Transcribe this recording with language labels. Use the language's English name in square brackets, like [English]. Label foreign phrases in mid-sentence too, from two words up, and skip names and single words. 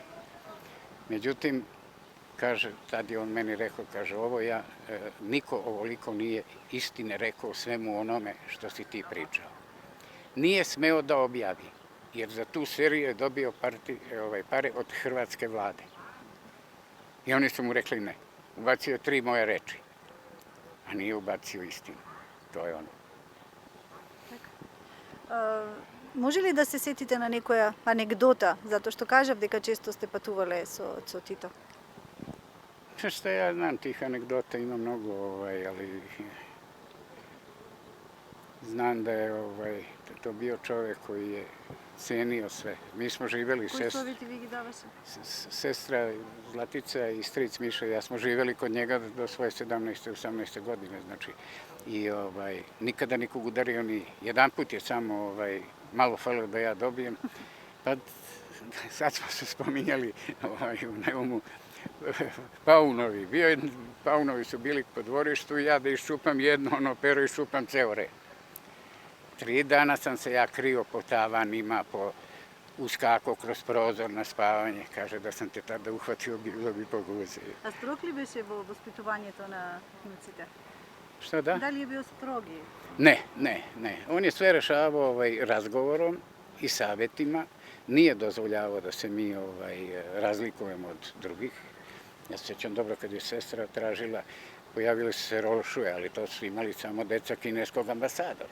[Serbian] Međutim, kaže, tad je on meni rekao, kaže, niko ovoliko nije istine rekao svemu onome što si ti pričao. Nije smeo da objavi, jer za tu seriju je dobio pare od hrvatske vlade. I oni su mu rekli ne. Ubacio je 3 moje reči, a nije ubacio istinu. To je ono. [Macedonian] Може ли да се сетите на некоја анегдота, затоа што кажав дека често сте патувале со Тито? [Serbian] Šta ja znam, tih anegdota ima mnogo, ali znam da je to bio čovek koji je cenio sve. Mi smo živeli, [Macedonian] Кои совети ви ги даваше? [Serbian] sestra Zlatica i stric Miša, ja smo živeli kod njega do svoje 17. 18. godine, znači. I nikada nikog udario ni jedan put je samo malo falilo da ja dobijem. Pa sad smo se spominjali u Neumu paunovi. Paunovi su bili po dvorištu i ja da iščupam jedno pero iščupam ceo red. 3 dana sam se ja krio po tavanima, uskakao kroz prozor na spavanje. Kaže da sam te tada uhvatio, bilo bi poguzio. [Macedonian] А строг ли беше во воспитувањето на внуците? [Serbian] Šta da? [Macedonian] Дали е био строги? [Serbian] Ne. On je sve rešavao razgovorom i savjetima. Nije dozvoljavao da se mi razlikujemo od drugih. Ja se sjećam dobro kad je sestra tražila, pojavili su se rolšuje, ali to su imali samo deca kineskog ambasadora.